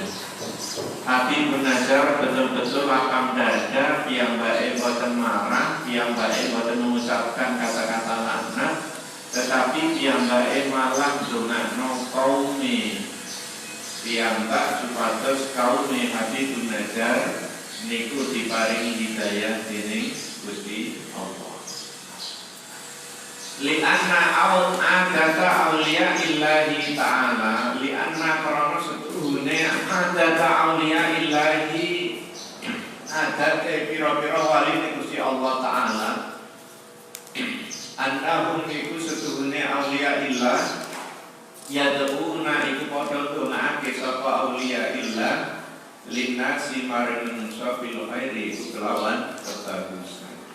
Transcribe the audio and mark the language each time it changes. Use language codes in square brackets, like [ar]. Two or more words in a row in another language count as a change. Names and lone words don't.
[jv] Habib bin Najjar [id] betul-betul lapang dada, [jv] piyambake boten marah, piyambake boten [id] mengucapkan kata-kata laknat, tetapi [jv] piyambake malah ndongakno kaum piyambak supados kaum Habib bin Najjar niku diparingi hidayah dening Gusti Allah. [ar] لأن عادة أولياء الله تعالى لأن [jv] karana setuhune [ar] عادة أولياء الله [jv] adate pira-pira wali Gusti Allah Ta'ala, annahum iku setuhune [ar] أولياء الله يدعون [jv] iku padha ndongaake sapa [ar] أولياء الله للناس [jv] maring manungsa [ar] بالخير [jv] kelawan kebagusan.